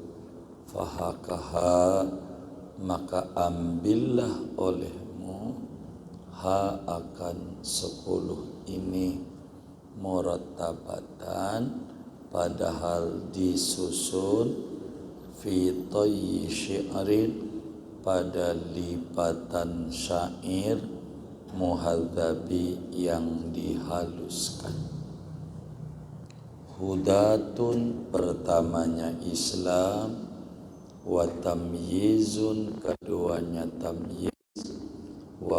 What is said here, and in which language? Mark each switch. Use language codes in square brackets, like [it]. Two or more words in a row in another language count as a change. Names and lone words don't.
[id] Fahakaha, maka ambillah olehmu ha akan 10 ini, murattabatan padahal disusun, [ar] في طي شعر [id] pada lipatan syair, muhadzabi yang dihaluskan. Hudatun, pertamanya Islam, [ar] وتمييز, [id] keduanya tamyiz, wa